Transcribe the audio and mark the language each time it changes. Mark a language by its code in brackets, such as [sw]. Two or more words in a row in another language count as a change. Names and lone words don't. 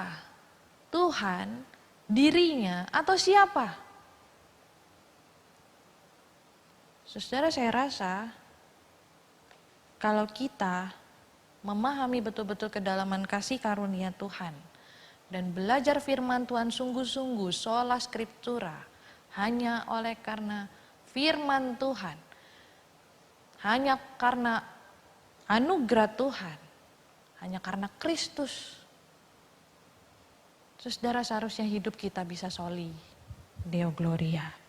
[id] Tuhan, dirinya, atau siapa? Saudara, saya rasa kalau kita memahami betul-betul kedalaman kasih karunia Tuhan dan belajar firman Tuhan sungguh-sungguh [la] sola scriptura [id] hanya oleh karena firman Tuhan, hanya karena anugerah Tuhan, hanya karena Kristus, saudara, seharusnya hidup kita bisa [la] soli Deo Gloria.